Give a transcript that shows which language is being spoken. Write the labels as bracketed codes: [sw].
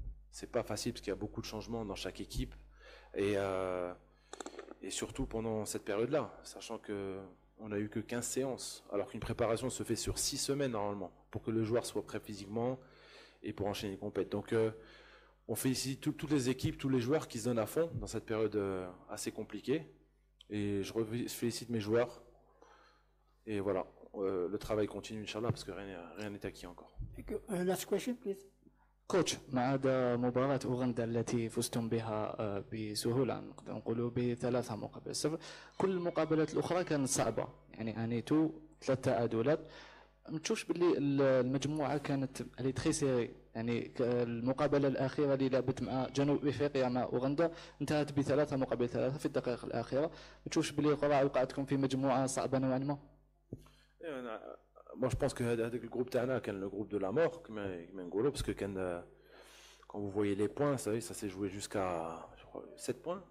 [fr] C'est pas facile parce qu'il y a beaucoup de changements dans chaque équipe. Et surtout pendant cette période-là, sachant qu'on n'a eu que 15 séances, alors qu'une préparation se fait sur 6 semaines normalement, pour que le joueur soit prêt physiquement et pour enchaîner les compètes. Donc on félicite toutes les équipes, tous les joueurs qui se donnent à fond dans cette période assez compliquée. Et je félicite mes joueurs. Et voilà, le travail continue, Inch'Allah, parce que rien n'est acquis encore. [en] Last question, please. [ar] كوتش ما عدا مباراة أوغندا التي فزتم بها بسهولة نقدر نقولوا ب3-0 كل المقابلات الأخرى كانت صعبة يعني عانيتوا 3 تعادلات ما تشوفش باللي المجموعة كانت اللي تري سيري يعني المقابلة الأخيرة اللي لعبت مع جنوب أفريقيا مع أوغندا انتهت ب3-3 في الدقائق الأخيرة ما تشوفش باللي القرعة وقعتكم في مجموعة صعبة نوعا ما؟ [fr] Moi, je pense que avec le groupe Tana, le groupe de la mort, parce que quand vous voyez les points, ça s'est joué jusqu'à 7 points.